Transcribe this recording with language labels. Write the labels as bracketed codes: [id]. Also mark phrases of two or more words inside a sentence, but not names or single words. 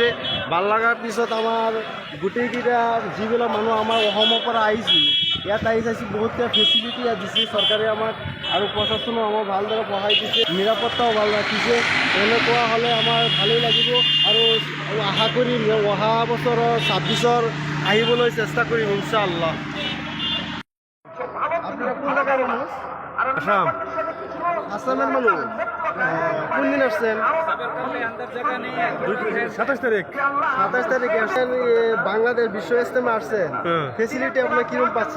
[as] ভাল লগাৰ পিছত আমাৰ গোটেইকেইটা যিবিলাক মানুহ আমাৰ অসমৰ পৰা আহিছোঁ, ইয়াত আহি চাইছোঁ বহুতকেইটা ফেচিলিটি ইয়াত দিছে চৰকাৰে আমাক, আৰু প্ৰশাসনেও আমাক ভালদৰে সহায় দিছে, নিৰাপত্তাও ভাল ৰাখিছে। এনেকুৱা হ'লে আমাৰ ভালেই লাগিব, আৰু আশা কৰিম অহা বছৰৰ 26 আহিবলৈ চেষ্টা কৰিম ইনশাআল্লাহ। [bn] আপনারা কোন জায়গার মানুষ? আসাম। আসামের মানুষ? কোন দিন আসছেন? 27 তারিখ। 27 তারিখে আসছেন। বাংলাদেশ বিশ্ব ইস্তেমা আসছেন, ফেসিলিটি আপনার কিরকম পাচ্ছেন?